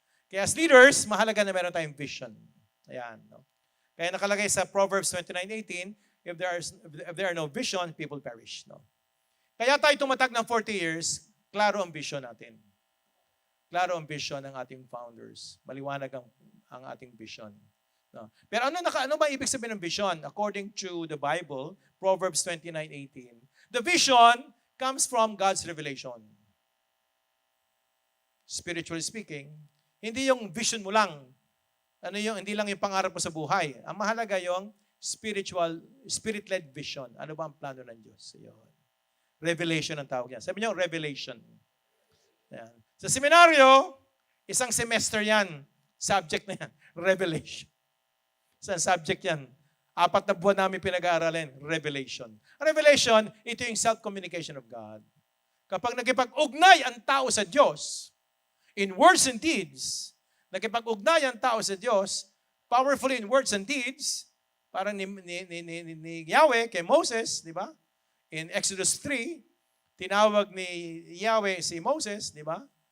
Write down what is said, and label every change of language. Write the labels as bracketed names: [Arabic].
[Filipino] Kaya as leaders, mahalaga na meron tayong vision. Ayan. Kaya nakalagay sa Proverbs 29:18, [English] if there are no vision, people perish. [Filipino] Kaya tayo tumatag ng 40 years, klaro ang vision natin. Klaro ang vision ng ating founders. Maliwanag ang ating vision. Pero ano ba ibig sabihin ng vision? [English] According to the Bible, Proverbs 29:18, the vision comes from God's revelation. [Filipino] Spiritually speaking, hindi yung vision mo lang. Hindi lang yung pangarap mo sa buhay. Ang mahalaga yung spirit-led vision. Ano ba ang plano ng Diyos? Yun. Revelation ang tawag yan. Sabi niyo, revelation. Yan. Sa seminaryo, isang semester yan. Subject na yan, revelation. Isang subject yan. 4 na buwan namin pinag-aaralin, revelation. [English] Revelation, ito yung self-communication of God. [Filipino] Kapag nagkipag-ugnay ang tao sa Diyos, [English] in words and deeds, [Filipino] nagkipag-ugnay ang tao sa Diyos, [English] powerfully in words and deeds, [Filipino] parang ni Yahweh kay Moses, di ba? In Exodus 3, tinawag ni Yahweh si Moses, di ba?